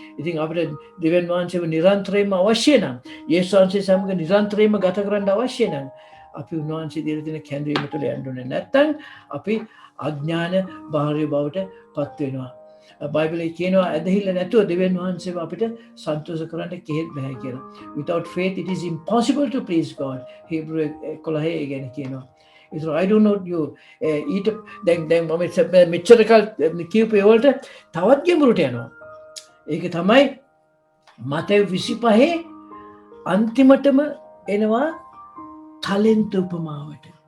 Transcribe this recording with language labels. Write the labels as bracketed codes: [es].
[si] ඉතින් අපිට දෙවියන් වහන්සේව නිරන්තරයෙන්ම අවශ්‍ය නම්, යේසුස් වහන්සේ සමග නිරන්තරයෙන්ම ගත කරන්න අවශ්‍ය නම්, අපි උන්වහන්සේ දීලා තියෙන කැඳවීම තුළ යන්න ඕනේ. නැත්නම් අපි අඥාන භාර්ය බවට පත් වෙනවා. බයිබලයේ කියනවා ඇදහිල්ල නැතුව දෙවියන් වහන්සේව අපිට සන්තෝෂ කරන්න කෙහෙත් බෑ කියලා. [en] Without faith it is impossible to please God. [si] Hebrew 11 ගැන කියනවා. [en] So I don't know you [si] ඊට දැන් මම මෙච්චර කල් කියපු ඒවලට තවත් ගැඹුරට යනවා. ඒක තමයි මතෙව් 25 අන්තිමටම එනවා තලෙන්ත උපමාවට.